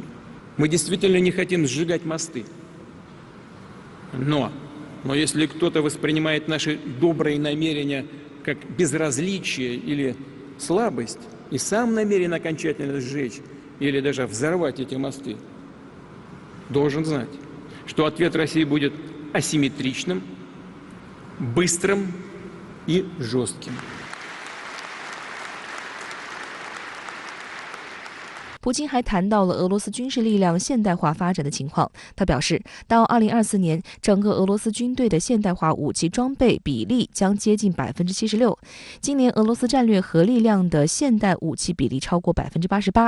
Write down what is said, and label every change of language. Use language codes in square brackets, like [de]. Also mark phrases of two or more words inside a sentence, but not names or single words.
[ru] Мы действительно не хотим сжигать мосты. Но если кто-то воспринимает наши добрые намерения как безразличие или слабость и сам намерен окончательно сжечь или даже взорвать эти мосты, должен знать, что ответ России будет асимметричным, быстрым и жестким. [zh] 普京还谈到了俄罗斯军事力量现代化发展的情况。他表示，到2024年，整个俄罗斯军队的现代化武器装备比例将接近76%。今年，俄罗斯战略核力量的现代武器比例超过88%。